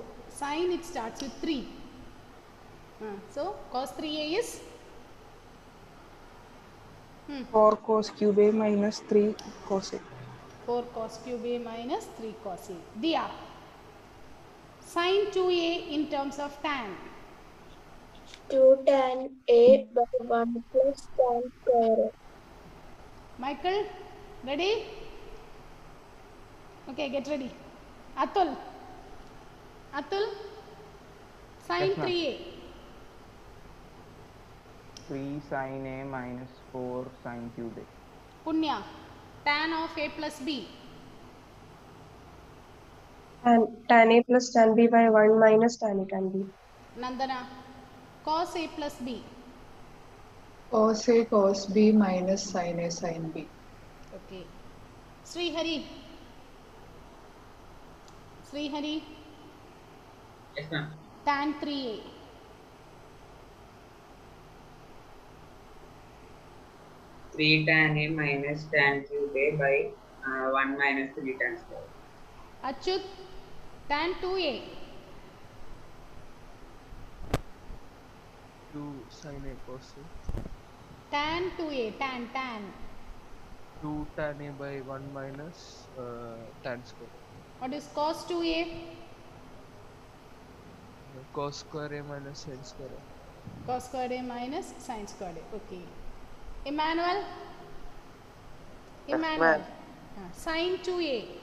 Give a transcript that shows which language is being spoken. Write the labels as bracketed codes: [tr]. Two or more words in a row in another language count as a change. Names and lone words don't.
[en] Sine, it starts with 3. So, cos 3a is 4 cos cube A minus 3 cos A. 4 cos cube a minus 3 cos a. Diya, sine 2a in terms of tan. 2 tan A by 1 plus tan square. Michael, ready? Okay, get ready. Atul, sine Yes, ma'am. 3a. 3 sin A minus 4 sin cube A. Punya, tan of a plus b. And tan A plus tan B by 1 minus tan A tan B. Nandana, cos a plus b. Cos A cos B minus sin A sin B. Okay. Srihari. Yes, ma'am. Tan 3a. 3 tan A minus tan cube A by 1 minus 3 tan square. Achut, tan 2a. 2 sin A cos A. Tan 2a, tan. 2 tan A by 1 minus tan square. What is cos 2a? Cos square A minus sin square A. Cos squared a minus sin squared a. Okay. Emmanuel, sin 2a.